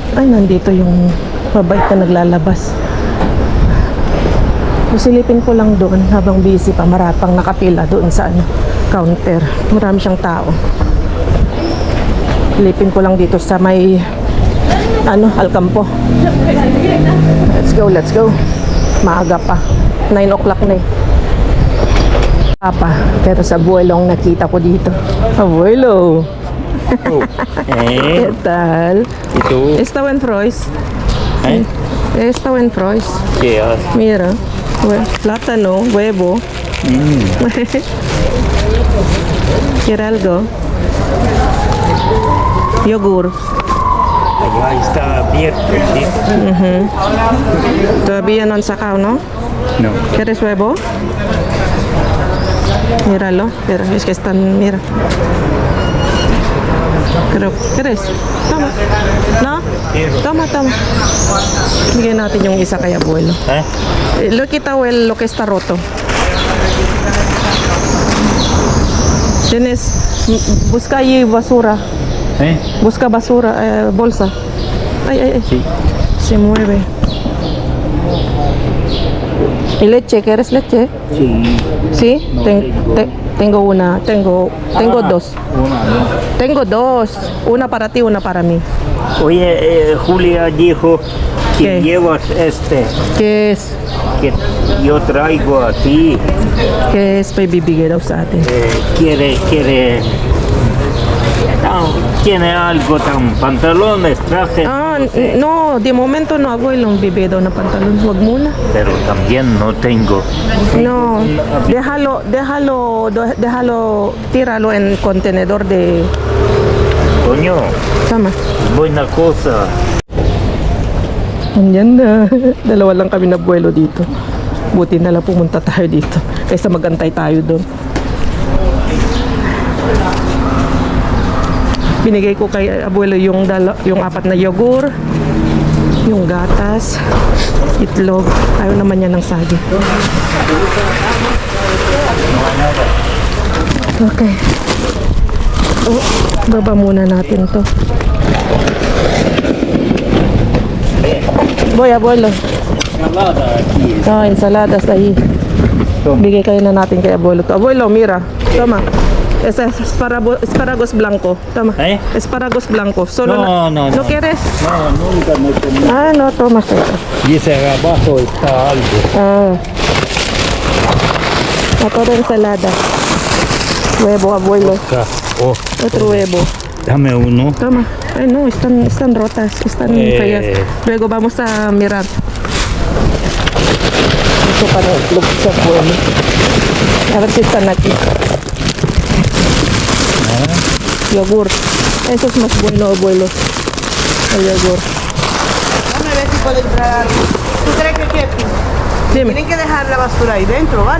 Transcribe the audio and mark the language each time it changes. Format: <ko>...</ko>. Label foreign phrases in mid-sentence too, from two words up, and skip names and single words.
<tl>Ay, nandito yung mabait na naglalabas. Silipin ko lang doon habang busy pa. Marapang nakapila doon sa counter. Marami siyang tao. Silipin ko lang dito sa may Alcampo.</tl> <en>Let's go.</en> <tl>Maaga pa. 9 o'clock na eh. Papa, pero sa abuelong nakita ko dito.</tl> <es>Abuelo. ¿Qué tal? ¿Y tú? Está buen Frois. ¿Eh? Está buen Frois. ¿Qué haces? Mira, plátano, huevo. ¿Quiere algo? Yogur. Allá está abierto, ¿sí? Todavía no han sacado, ¿no? No. ¿Quieres huevo? Míralo, pero es que están, mira. Pero, ¿quieres? Toma. No? Toma.</es> <tl>Bigyan natin yung isa kay abuelo. ¿Eh?</tl> <es>Lo quitado lo que está roto. Tienes, busca ahí basura. ¿Eh? Busca basura, bolsa. Ay. Sí. Se mueve. ¿Y leche? ¿Quieres leche? Sí. ¿Sí? Tengo una. Tengo dos. Una, ¿no? Tengo dos. Una para ti, una para mí. Oye, Julia dijo que ¿Qué? llevas ¿Qué es? que yo traigo a ti. ¿Qué es</es> <tl>paibibigay daw sa atin?</tl> <es>Tiene algo tan pantalones, traje. Ah, no, de momento no, abuelo,</es> <tl>bibé daw ng pantalon. Huwag muna.</tl> <es>Pero también no tengo. No, déjalo, tíralo en contenedor de... Coño,</es> <tl>Tama.</tl> <es>buena cosa.</es> <tl>Andyan na. Dalawa lang kami na buwelo dito. Buti na lang pumunta tayo dito. Kaysa magantay tayo doon. Binigay ko kay abuelo yung 4 na yogur, yung gatas, itlog. Ayaw naman niya ng saging. Okay. Oh, baba muna natin to. Boy,</tl> <es>abuelo. Ensaladas ahí.</es> <tl>Bigay kayo na natin kay abuelo to.</tl> <es>Abuelo, mira. Toma. Ese es espárragos blanco. Toma. ¿Eh? Espárragos blanco. Solo No, no, ¿No no. quieres? No, nunca me comí. Ah, no, toma. Dice abajo está algo. Ah. Otra ensalada. Huevo, abuelo. Acá. Oh, Otro huevo. dame uno. Toma. Ay, no, están rotas. Están feas. Luego vamos a mirar.</es> <tl>Ito para itlog sa abuelo.</tl> <es>A ver si están aquí. Yogur. Eso es más bueno, abuelo. El yogur. Déjame ver si puedo entrar. ¿Tú crees que qué? Dime. Tienen que dejar la basura ahí dentro, ¿vale?</es>